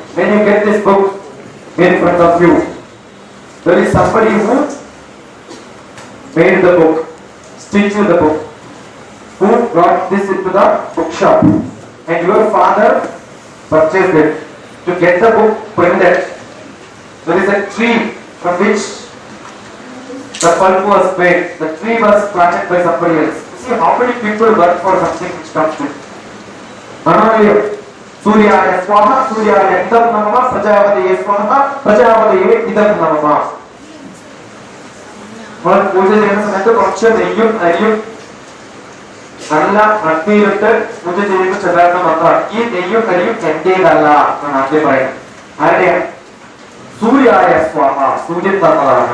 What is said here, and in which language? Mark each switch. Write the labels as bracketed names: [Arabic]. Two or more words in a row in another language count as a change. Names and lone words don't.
[English] When you get this book in front of you, there is somebody who made the book, stitched the book, who brought this into the bookshop, and your father purchased it to get the book printed. There is a tree from which the pulp was made. The tree was planted by somebody else. See how many people work for something which comes to. [Sanskrit] मानवाय सूर्याय स्वाहा सूर्याय इदं नमः प्रजापतये स्वाहा प्रजापतये इदं नमः. [Malayalam] നമ്മൾ പൂജ ചെയ്യുന്ന സമയത്ത് കുറച്ച് നെയ്യും അരിയും നല്ല ഭക്തിയിലിട്ട് പൂജ ചെയ്യുമ്പോൾ ചെല്ലാത്ത മന്ത്രമാണ് ഈ നെയ്യും അരിയും എന്റേതല്ല എന്നാണ് ആദ്യം പറയുന്നത്. ആരുടെയാണ്? [Sanskrit] സൂര്യായ സ്വാഹ, [Malayalam] സൂര്യൻ തന്നതാണ്.